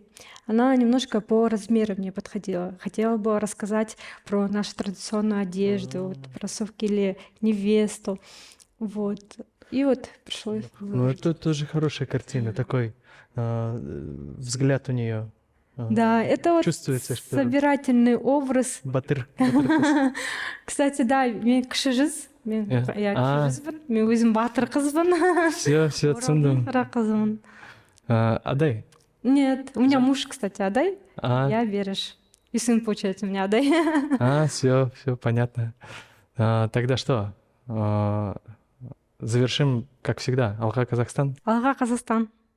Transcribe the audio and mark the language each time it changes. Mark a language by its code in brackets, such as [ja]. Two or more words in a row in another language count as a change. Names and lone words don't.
[ru] Она немножко по размеру мне подходила. Хотела бы рассказать про нашу традиционную одежду, вот, про Саукеле, невесту. Вот. И вот пришлось Ну, выложить. это тоже хорошая картина, такой взгляд у нее. Да, это вот Чувствуется, что собирательный образ. [kk] батыр. [ru] Кстати, да, [kk] мен кіші жүз. Я кіші жүзбін. Мен өзім батыр қызбын. Все, түсіндім. Бірақ қызбын. Адай. [ru] Нет, у меня муж, кстати, Адай. А, Я Береш. И сын, получается, у меня Адай. все, понятно. Тогда что? Завершим, как всегда. [kk] Алға Казахстан. Алға Қазақстан.